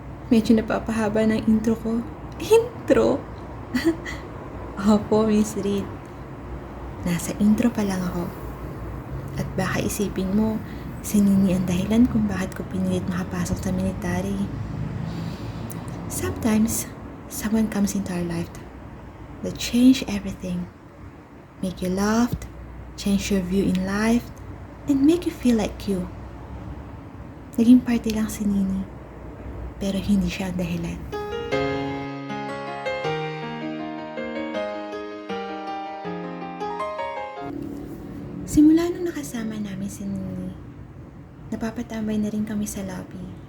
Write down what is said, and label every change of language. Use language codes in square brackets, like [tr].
[tl] Medyo napapahaba ng intro ko. Intro? Opo, Miss Reed. Nasa intro pa lang ako. At baka isipin mo, si Nini ang dahilan kung bakit ko pinilit makapasok sa military. [en] Sometimes, someone comes into our life that change everything. Make you laugh, change your view in life, and make you feel like you. [tl] Naging party lang si Nini, pero hindi siya ang dahilan. Simula nung nakasama namin si Nini, napapatambay na rin kami sa lobby.